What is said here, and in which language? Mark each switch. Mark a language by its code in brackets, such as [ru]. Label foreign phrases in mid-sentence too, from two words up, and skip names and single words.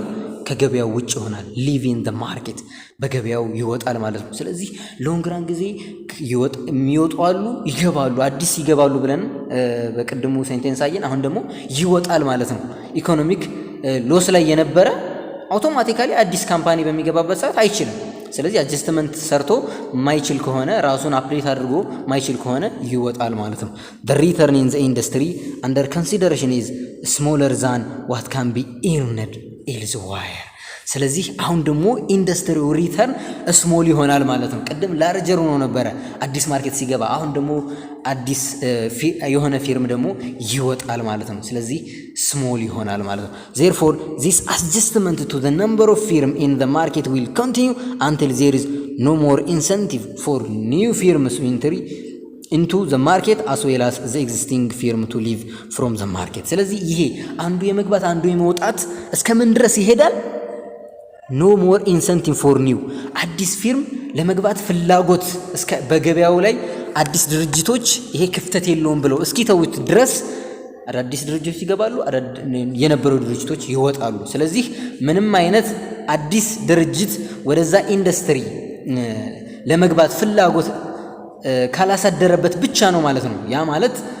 [am] ከገበያው ውጭ ይሆናል። [en] leave in the market፣ [am] በገበያው ይወጣል ማለት ነው። ስለዚህ [en] long run [am] ጊዜ የሚወጡ አሉ፣ ይገባሉ፣ አዲስ ይገባሉ ብለን በቅድሙ ሴንቴንስ አየን። አሁን ደግሞ ይወጣል ማለት ነው። [en] economic loss [am] ላይ የነበረ አውቶማቲካሊ አዲስ ካምፓኒ በሚገባበት ሰዓት አይችልም። ስለዚህ አጀስትመንት ሰርቶ ማይችል ከሆነ ራሱን አፕዴት አድርጎ ማይችል ከሆነ ይወጣል ማለት ነው። [en] the return in the industry under consideration is smaller than what can be earned elsewhere። [am] ስለዚህ አሁን ደግሞ ኢንዱስትሪው [en] return small [am] ይሆናል ማለት ነው። ቅድም ላርጀር ሆኖ ነበረ አዲስ ማርኬት ሲገባ፣ አሁን ደግሞ አዲስ የሆነ ፊርም ደግሞ ይወጣል ማለት ነው። ስለዚህ ስሞል ይሆናል ማለት ነው። [en] therefore this adjustment to the number of firm in the market will continue until there is no more incentive for new firms to enter into the market as well as the existing firm to leave from the market። [am] ስለዚህ ይሄ አንዱ የመግባት አንዱ የመውጣት እስከምን ድረስ ይሄዳል? [en] no more incentive for new፣ [am] አዲስ ፊርም ለመግባት ፍላጎት በገበያው ላይ አዲስ ድርጅቶች ይሄ ክፍተት የለውም ብለው እስኪ ተውት ድረስ አዳዲስ ድርጅቶች ይገባሉ፣ የነበሩ ድርጅቶች ይወጣሉ። ስለዚህ ምንም አይነት አዲስ ድርጅት ወደዛ ኢንዱስትሪ ለመግባት ፍላጎት ካላሳደረበት ብቻ ነው ማለት ነው። ያ ማለት